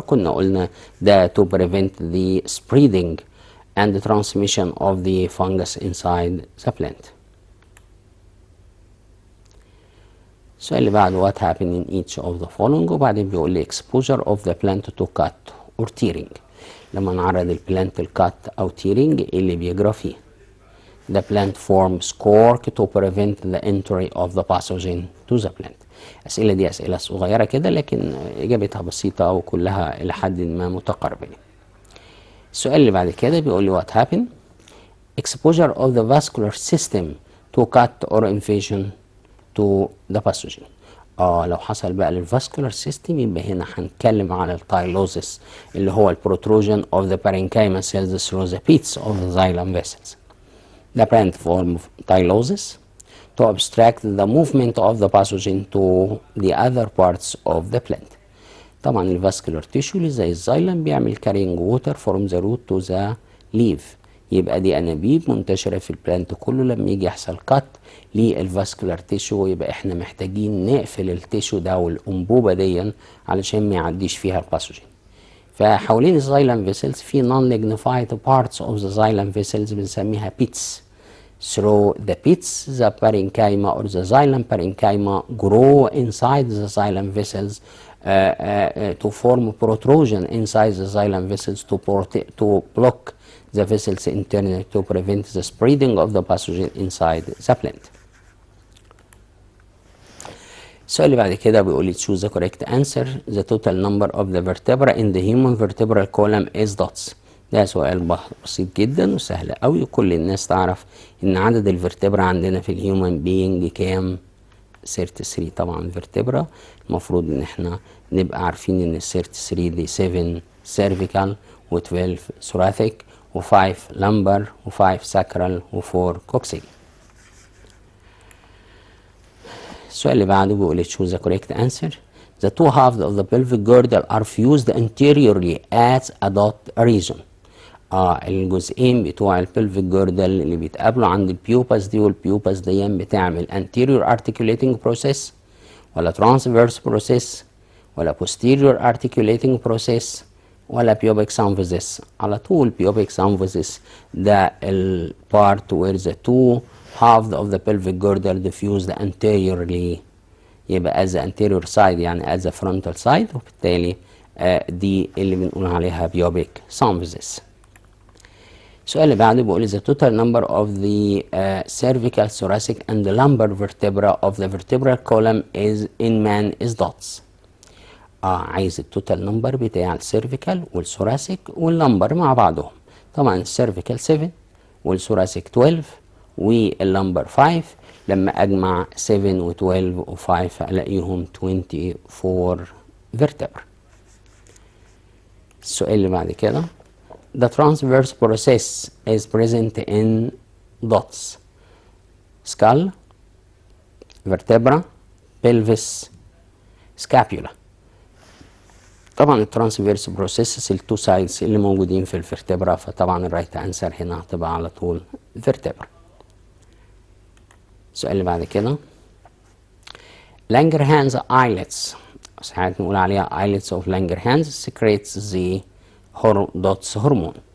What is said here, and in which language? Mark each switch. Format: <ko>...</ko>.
<ar>كنا قلنا ده</ar> <en>to prevent the spreading and the transmission of the fungus inside the plant.</en> <ar>السؤال اللي بعده</ar> <en>what happened in each of the following</en> <ar>وبعدين بيقول لي</ar> <en>exposure of the plant to cut or tearing.</en> <ar>لما نعرض البلانت الكات أو tearing اللي بيجرى فيه.</ar> <en>The plant forms cork to prevent the entry of the pathogen to the plant.</en> <ar>الأسئلة دي أسئلة صغيرة كده لكن إجابتها بسيطة وكلها إلى حد ما متقاربة. السؤال اللي بعد كده بيقول لي</ar> <en>what happened exposure of the vascular system to cut or invasion to the pathogen.</en> <ar>لو حصل بقى للفاسكولار سيستم يبقى هنا هنتكلم على التايلوزيس اللي هو البروتروجن</ar> <en>of the parenchyma cells through the pits of the xylem vessels. The plant form of tylosis to obstruct the movement of the pathogen to the other parts of the plant.</en> <ar>طبعا الفاسكولار تيشو اللي زي الزايلم بيعمل</ar> <en>carrying water from the root to the leaf،</en> <ar>يبقى دي انابيب منتشره في البلانت كله. لما يجي يحصل كات للفاسكولار تيشو يبقى احنا محتاجين نقفل التيشو ده والانبوبه دي علشان ما يعديش فيها الباثوجين. فحوالين الزايلم فيسلز في</ar> <en>non lignified parts of the xylem vessels بنسميها pits. Through the pits the parenchyma or the xylem parenchyma grow inside the xylem vessels to form protrusion inside the xylem vessels to block the vessels internally to prevent the spreading of the pathogen inside the plant.</en> <ar>السؤال اللي بعد كده بيقول لي</ar> <en>choose the correct answer. The total number of the vertebra in the human vertebral column is dots.</en> <ar>ده سؤال بسيط جدا وسهل قوي وكل الناس تعرف ان عدد الفرتبرا عندنا في الهيومن بينج كام؟ 33. طبعا الفرتبرا المفروض ان احنا نبقى عارفين ان ال 33 دي 7 cervical و12 thoracic و5 lumbar و5 sacral و4 coccygeal. السؤال اللي بعده بيقول</ar> <en>choose the correct answer. The two halves of the pelvic girdle are fused anteriorly at a dot region.</en> <ar>الجزئين بتوع البلفيك جيردل اللي بيتقابلوا عند البيوباس دي والبيوباس دي بتعمل anterior articulating process ولا transverse process ولا posterior articulating process ولا pubic symphysis.</ar> <en>على طول pubic symphysis ده البارت where the two halves of the pelvic girdle diffused anteriorly، يبقى as the anterior side يعني as the frontal side،</en> <ar>وبالتالي دي اللي بنقول عليها</ar> <en>pubic symphysis.</en> <ar>السؤال اللي بعده بيقول</ar> <en>the total number of the cervical, thoracic and lumbar vertebra of the vertebral column is in man is dots.</en> <ar>عايز التوتال نمبر بتاع السيرفيكال والثوراسيك واللمبر مع بعضهم. طبعا السيرفيكال 7 والثوراسيك 12 واللمبر 5، لما اجمع 7 و12 و5 الاقيهم 24 vertebra. السؤال اللي بعد كده</ar> <en>The transverse process is present in dots: skull, vertebra, pelvis, scapula.</en> <ar>طبعا الترانسفيرس بروسيسز التو سايدز اللي موجودين في الفرتبرا، فطبعا الرايت انسر هنا هتبقى على طول فيرتبرا. السؤال اللي بعد كده</ar> <en>Langerhans islets،</en> <ar>ساعات نقول عليها</ar> <en>islets of Langerhans secretes the dots هرمون.</en>